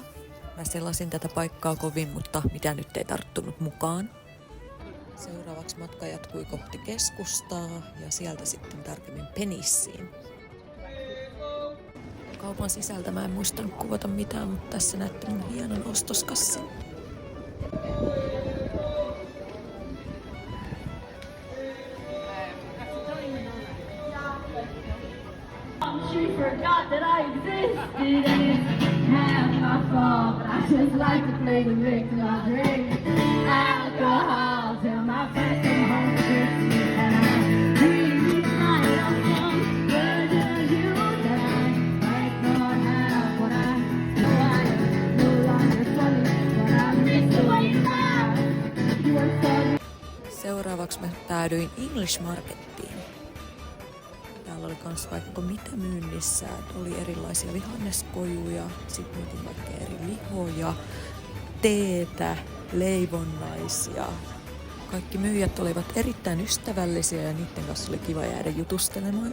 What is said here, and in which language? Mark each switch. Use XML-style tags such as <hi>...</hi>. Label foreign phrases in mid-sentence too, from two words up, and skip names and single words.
<fi>Mä selasin tätä paikkaa kovin, mutta mitä nyt ei tarttunut mukaan. Seuraavaksi matka jatkui kohti keskustaa ja sieltä sitten tarkemmin Penissiin. Kaupan sisältä mä en muistanut kuvata mitään, mutta tässä näette mun hienon ostoskassin.</fi> <en>She forgot that I existed and it's half my fault, but I just like to play the victim. I drink alcohol till my friends come home to Christmas and I dream my own version of you that I might not have when I know I am no longer funny, but I miss the way you laugh. You were funny.</en> <fi>Seuraavaksi mä päädyin English Markettiin. Täällä oli kans vaikka mitä myynnissä. Oli erilaisia vihanneskojuja, sit myytiin vaikka eri lihoja, teetä, leivonnaisia. Kaikki myyjät olivat erittäin ystävällisiä ja niiden kanssa oli kiva jäädä jutustelemaan.</fi>